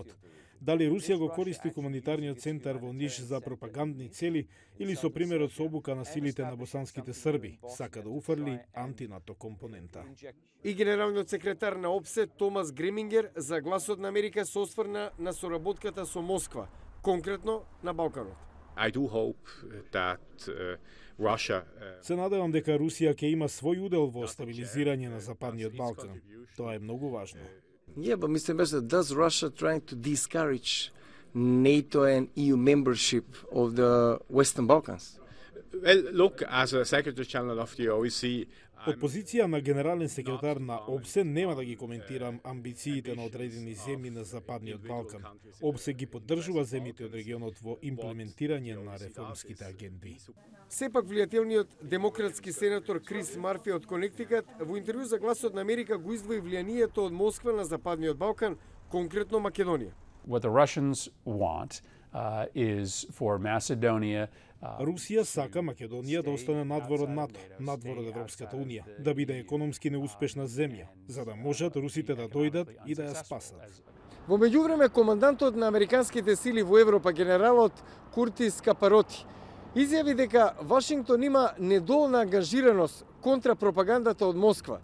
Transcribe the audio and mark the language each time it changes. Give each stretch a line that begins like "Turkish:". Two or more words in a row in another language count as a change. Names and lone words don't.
Macedonian: Дали Русија го користи хуманитарниот центар во Ниш за пропагандни цели или со примерот со обука на силите на босанските срби, сака да уфрли антинато компонента. И генералниот секретар на ОПСЕ Томас Гремингер за Гласот на Америка се осврна на соработката со Москва, конкретно на Балканот.
English: I do hope that Russia
Macedonian: Се надевам дека Русија ќе има свој удел во стабилизирање на Западниот Балкан. Тоа е многу важно.
English: Yeah, but Mr. Ambassador, does Russia trying to discourage NATO and EU membership of the Western Balkans? Well, look, as a Secretary General of the OSCE,
Macedonian: Од позиција на генерален секретар на ОПСЕ нема да ги коментирам амбициите на одредени земји на Западниот Балкан. ОПСЕ ги поддржува земјите од регионот во имплементирање на реформските агенди. Сепак влијателниот демократски сенатор Крис Марфи од Конектикат во интервју за Гласот на Америка го издвои влијанието од Москва на Западниот Балкан, конкретно Македонија.
English: What the Russians want is for Macedonia
Macedonian: Русија сака Македонија да остане надвор од НАТО, надвор од Европската Унија, да биде економски неуспешна земја, за да можат русите да дојдат и да ја спасат. Во меѓувреме, командантот на американските сили во Европа, генералот Куртис Капароти, изјави дека Вашингтон има недоволна ангажираност контра пропагандата од Москва.